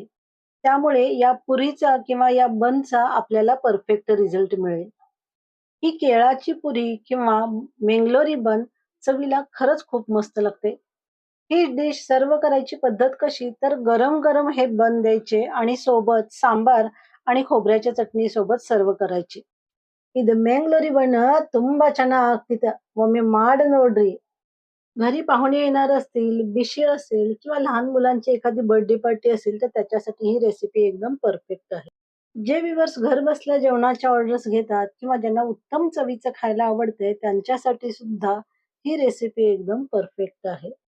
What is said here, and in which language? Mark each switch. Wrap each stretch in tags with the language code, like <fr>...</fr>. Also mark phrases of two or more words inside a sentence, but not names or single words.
<mr>त्यामुळे या पुरीचा किंवा या बनचा आपल्याला परफेक्ट रिझल्ट मिळेल. ही केळाची पुरी किंवा मेंगलोरी बन चवीला खरंच खूप मस्त लागते. ही डिश सर्व्ह करायची पद्धत कशी? तर गरम-गरम हे बन द्यायचे आणि सोबत सांबार आणि खोबऱ्याच्या चटणी सोबत सर्व्ह करायची.</mr> <kn>ಇದು ಮ್ಯಾಂಗ್ಳೂರಿ ಬಣ್ಣ ತುಂಬಾ ಚೆನ್ನಾಗ್ ಆಗ್ತಿತ್ತು. ಒಮ್ಮೆ ಮಾಡ್ ನೋಡ್ರಿ.</kn> <mr>घरी पाहुणे येणार असतील, बिशी असेल किंवा लहान मुलांची एखादी</mr> <en>birthday party</en> <mr>असेल, तर त्याच्यासाठी ही रेसिपी एकदम परफेक्ट आहे. जे व्ह्यूअर्स घरबसल्या जेवणाच्या ऑर्डर्स घेतात किंवा ज्यांना उत्तम चवीचं खायला आवडते, त्यांच्यासाठी सुद्धा ही रेसिपी एकदम परफेक्ट आहे.</mr>